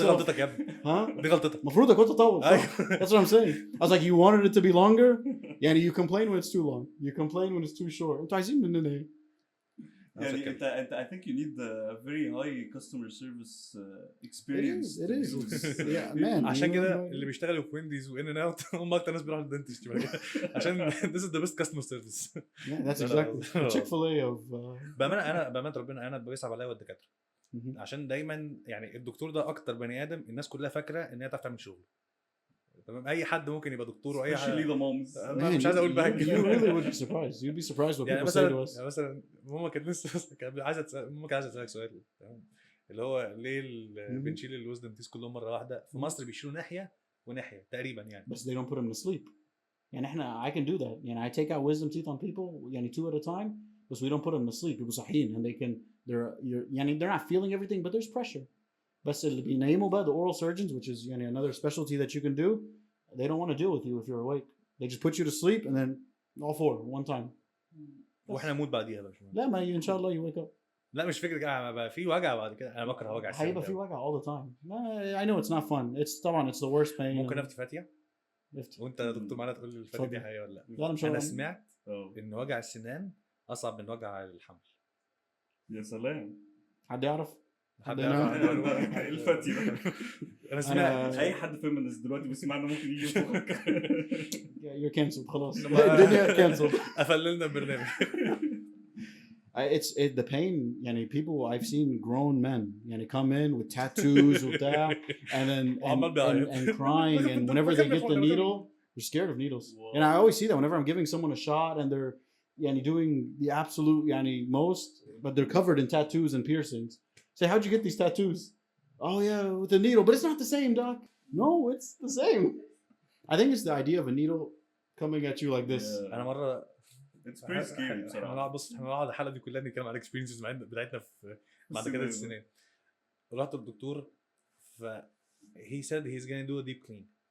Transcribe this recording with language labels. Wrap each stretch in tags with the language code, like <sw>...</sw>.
<ar>دي غلطتك يا ابني. ها؟ دي غلطتك. مفروض كنت تطول.</ar> <en>That's what I'm saying. I was like, you wanted it to be longer? يعني you complain when it's too long. You complain when it's too short.</en> <ar>انتوا عايزين مننا ايه؟ يعني انت</ar> <en>I think you need a very high customer service experience. It is. Yeah, man.</en> <ar>عشان كده اللي بيشتغلوا في وينديز وان ان اوت هم اكتر ناس بيروحوا للدنتست عشان</ar> <en>this is the best customer service. Yeah, that's exactly. Chick-fil-A of.</en> <ar>بأمانة ربنا انا بيصعب عليا والدكاتره عشان دايما يعني الدكتور ده اكتر بني ادم الناس كلها فاكره ان هي تعرف تعمل شغل. تمام اي حد ممكن يبقى دكتور واي حد. مش عايز اقول بقى.</ar> <en>You really would be surprised. You'd be surprised what people say to us.</en> <ar>يعني مثلا ماما كانت لسه عايزه تسالك سؤال تمام اللي هو ليه بنشيل الوزدم تيس كلهم مره واحده في مصر بيشيلوا ناحيه وناحيه تقريبا يعني</ar> <en>بس they don't put them to sleep.</en> <ar>يعني احنا</ar> <en>I can do that. يعني I take out wisdom teeth on people يعني 2 at a time but we don't put them to sleep.</en> <ar>يبقوا صاحيين</ar> <en>and they can يعني they're not feeling everything but there's pressure.</en> <ar>بس اللي بينيموا بقى</ar> <en>the oral surgeons which is يعني another specialty that you can do, they don't want to deal with you if you're awake. They just put you to sleep and then all 4 one time.</en> <ar>واحنا نموت بعديها بقى. لا ما ان شاء الله</ar> <en>you wake up.</en> <ar>لا مش فكرة كده بقى في وجع بعد كده انا بكره وجع السنان. هيبقى في وجع</ar> <en>all the time. I know it's not fun. It's طبعا it's the worst pain.</en> <ar>ممكن افتي فاتيه؟ وانت دكتور معانا تقول لي الفاتيه دي حقيقة ولا لا؟ لا انا سمعت ان وجع السنان اصعب من وجع الحمل. يا سلام. حد يعرف؟ الفتي انا سمعت أنا- اي حد فيمنست دلوقتي بيسمعنا ممكن يجي يفوقك.</ar> <en>You're canceled</en> <ar>خلاص. الدنيا</ar> <en>canceled.</en> <ar>قفلنا البرنامج.</ar> <en>It's the pain. يعني people I've seen grown men يعني come in with tattoos وبتاع and then and crying and whenever they get the needle they're scared of needles. Whoa. And I always see that whenever I'm giving someone a shot and they're يعني doing the absolute يعني most but they're covered in tattoos and piercings. Say, how'd you get these tattoos? Oh yeah, with a needle, but it's not the same, doc. No, it's the same. I think it's the idea of a needle coming at you like this. Yeah.</en> <ar>انا مرة</ar> <en>It's pretty scary بصراحة.</en> <ar>احنا نقعد الحلقة دي كلها نتكلم على الاكسبيرينسز بتاعتنا في بعد كده السنين. رحت للدكتور ف</ar> <en>he said he's gonna do a deep clean.</en>